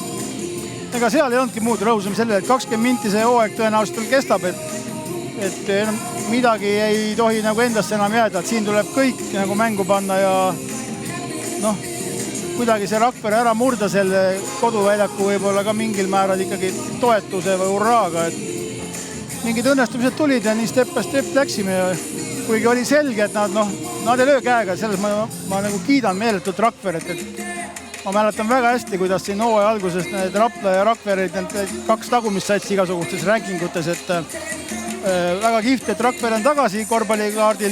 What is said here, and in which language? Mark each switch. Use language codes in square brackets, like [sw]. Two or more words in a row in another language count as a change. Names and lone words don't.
[et] Ega seal ei olnudki muud, rõhusime sellele, et 20 minti see hooaeg tõenäoliselt kestab, et midagi ei tohi nagu endasse enam jääda, et siin tuleb kõik nagu mängu panna ja kuidagi see Rakvere ära murda selle koduväljaku võib-olla ka mingil määral ikkagi toetuse või hurraaga, et mingid õnnestumised tulid ja nii [en] step by step [et] läksime ja kuigi oli selge, et nad ei löö käega, selles ma nagu kiidan meeletult Rakveret, et ma mäletan väga hästi, kuidas siin hooaja alguses need Rapla ja Rakverid, need 2 tagumist satsi igasugustes rankingutes, et väga kihvt, et Rakvere on tagasi korvpallikaardil.